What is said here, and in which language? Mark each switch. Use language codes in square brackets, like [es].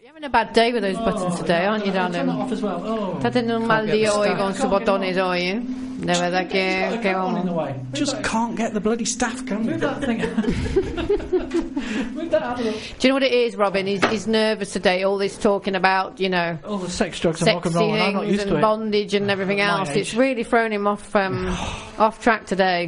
[en] Bad day with those buttons today, aren't you, darling? Turn off as well. Oh. [es] Está teniendo un mal día hoy con sus botones hoy. De verdad que qué onda. [en] Just can't get the bloody staff, can we? Do you know what it is, Robin? He's nervous today. All this talking about, you know, all the sex, drugs, and rock and roll, and I'm not used to it. Bondage and everything else. It's really thrown him off off track today.